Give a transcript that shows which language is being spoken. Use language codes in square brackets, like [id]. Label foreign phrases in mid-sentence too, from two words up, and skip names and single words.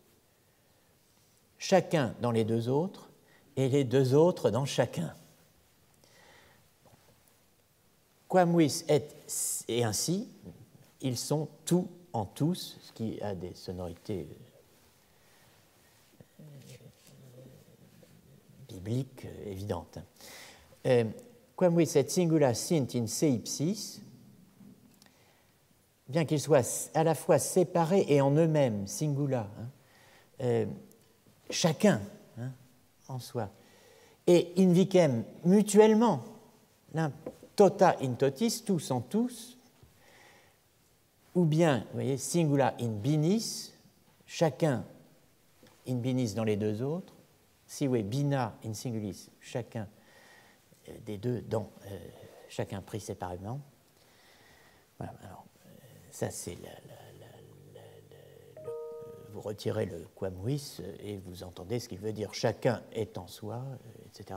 [fr] Chacun dans les deux autres et les deux autres dans chacun. [la] Quamvis et [fr] ainsi, ils sont tout en tous, ce qui a des sonorités bibliques évidentes. [la] Quamvis et singula sint in se ipsis, [fr] bien qu'ils soient à la fois séparés et en eux-mêmes, singula, hein, chacun, hein, en soi, [la] et invicem mutuellement, tota in totis, [fr] tous en tous, ou bien, vous voyez, [la] singula in binis, [fr] chacun [la] in binis [fr] dans les deux autres, [la] sive bina in singulis, [fr] chacun des deux dans chacun pris séparément. Voilà, alors, ça c'est vous retirez le quamvis et vous entendez ce qu'il veut dire chacun est en soi, etc.